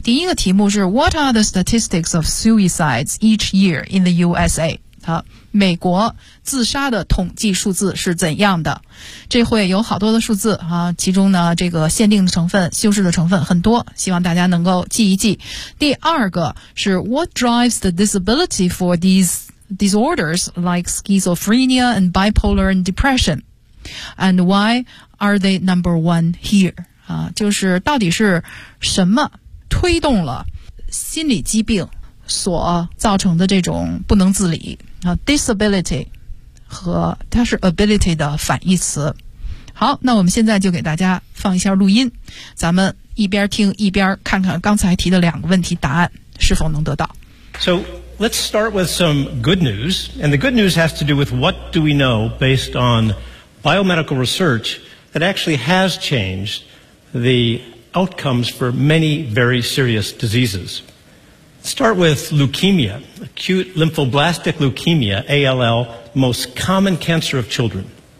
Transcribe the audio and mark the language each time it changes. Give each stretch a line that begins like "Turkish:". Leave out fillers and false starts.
Chinese: 第一个题目是
English: What are the statistics of suicides each year in the USA？
Chinese: 好，美国自杀的统计数字是怎样的？这会有好多的数字啊，其中呢这个限定的成分、修饰的成分很多，希望大家能够记一记。第二个是
English: What drives the disability for these disorders like schizophrenia and bipolar and depression? And why are they number one here?
Chinese: 啊，就是到底是什么推动了心理疾病所造成的这种不能自理？ Disability 和它是 ability 的反义词。好，那我们现在就给大家放一下录音，咱们一边听一边看看刚才提的两个问题答案是否能得到。
English: So let's start with some good news, and the good news has to do with what do we know based on biomedical research that actually has changed the outcomes for many very serious diseases. Start with leukemia, acute lymphoblastic leukemia, ALL, most common cancer of children.